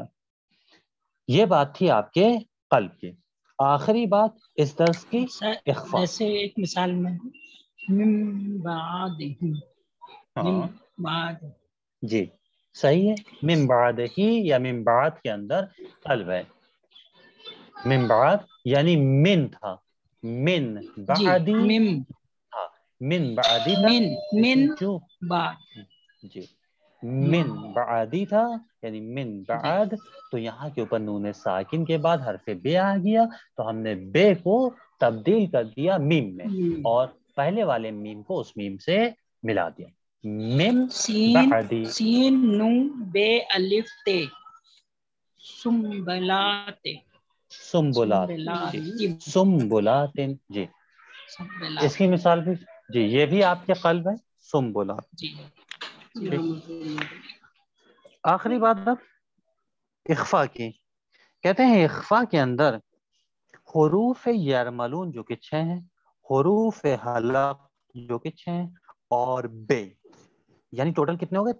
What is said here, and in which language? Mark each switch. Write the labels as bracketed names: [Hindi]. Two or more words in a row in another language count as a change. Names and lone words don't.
[Urdu] یہ بات تھی آپ کے قلب کی. آخری بات اس درس کی اخفاء. جیسے ایک مثال میں [Arabic] من بعد [Urdu] ہی، [Arabic] من بعد، [Urdu] جی صحیح ہے، [Arabic] من بعد [Urdu] ہی یا [Arabic] من بعد [Urdu] کے اندر قلب ہے. [Arabic] من بعد [Urdu] یعنی من تھا، [Arabic] من بعدی، [Urdu] ہاں [Arabic] من بعدی [Urdu] تھا، من جو بعد، جی [Arabic] من بعدی [Urdu] تھا یعنی [Arabic] من بعد، [Urdu] تو یہاں کے اوپر نون ساکن کے بعد حرف بے آ گیا تو ہم نے بے کو تبدیل کر دیا میم میں اور پہلے والے میم کو اس میم سے ملا دیا. [Arabic] من بعدی، [Urdu] سین نون بے الف تے، سنبلات، [Arabic] سنبلات، سنبلات، [Urdu] جی اس کی مثال بھی جی یہ بھی آپ کے قلب ہے، سنبلات. آخری بات اب اخفاء کی. کہتے ہیں اخفاء کے اندر حروف یرملون جو کہ 6 ہیں، حروف حلق جو کہ 6 ہیں، اور بے، یعنی ٹوٹل کتنے ہو گئے؟